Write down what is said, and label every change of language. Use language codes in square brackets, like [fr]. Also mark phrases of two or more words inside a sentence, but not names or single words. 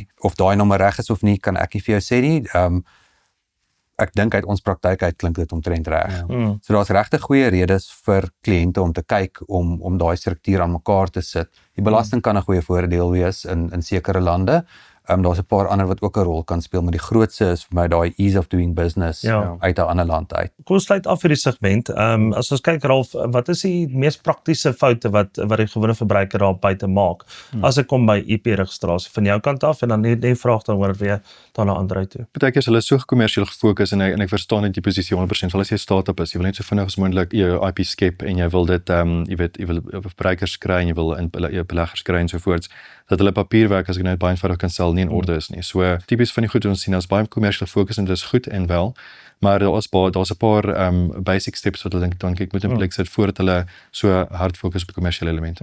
[af] Of daai nommer reg is of nie, kan ek nie vir jou sê nie. Ek dink uit ons praktyk uit klink dit omtrent reg. So daar's regtig goeie redes vir kliënte om te kyk om daai struktuur aan mekaar te sit. Die belasting kan 'n goeie voordeel wees in sekere lande. Daar's 'n paar ander wat ook 'n rol kan speel, maar die grootste is vir my daai [en] ease of doing business [af] uit 'n ander land uit. Kom ons sluit af vir die segment. As ons kyk Ralf, wat is die mees praktiese foute wat die gewone verbruiker daar buite maak as dit kom by IP-registrasie van jou kant af en dan net 'n vraag daaroor weer daarna Andreu toe. Partykeer is hulle so kommersieel gefokus en ek verstaan net die posisie 100%, veral as jy 'n start-up is, jy wil net so vinnig as moontlik jou IP skep en jy wil dit jy wil verbruikers kry en jy wil jou beleggers kry en so voort, dat hulle papierwerk as ek net baie eenvoudig kan stel nie in orde is nie. So tipies van die goed wat ons sien as baie kommersieel gefokus en dit is goed en wel, maar daar's 'n paar [en] basic steps [af] wat hulle dan kyk moet in plek sit voordat hulle so hard fokus op kommersiële elemente.